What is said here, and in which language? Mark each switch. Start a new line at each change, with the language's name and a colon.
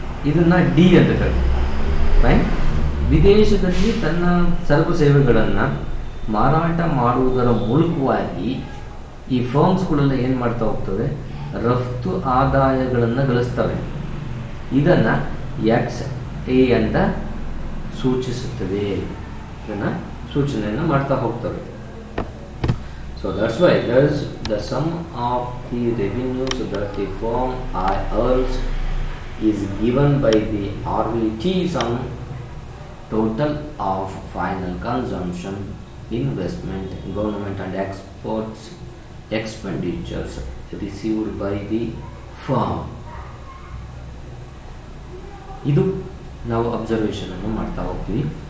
Kannada: ಇದನ್ನ ಡಿ ಅಂತ ಕರೀತಾರೆ. ವಿದೇಶದಲ್ಲಿ ತನ್ನ ಸರಕು ಸೇವೆಗಳನ್ನು ಮಾರಾಟ ಮಾಡುವುದರ ಮೂಲಕವಾಗಿ ಈ ಫರ್ಮ್ಸ್ಗಳೆಲ್ಲ ಏನು ಮಾಡ್ತಾ ಹೋಗ್ತವೆ, ರಫ್ತು ಆದಾಯಗಳನ್ನು ಗಳಿಸ್ತವೆ. ಇದನ್ನು XA ಅಂತ ಸೂಚಿಸುತ್ತದೆ. ಇದನ್ನು ಸೂಚನೆಯನ್ನು ಮಾಡ್ತಾ ಹೋಗ್ತವೆ.
English: So that's why there's the sum of the revenues that the firm earns is given by the RVT sum total of final consumption, investment, government and exports expenditures received by the firm.
Kannada: ಇದು ನಾವು observation ಅನ್ನು ಮಾಡ್ತಾ ಹೋಗ್ತೀವಿ.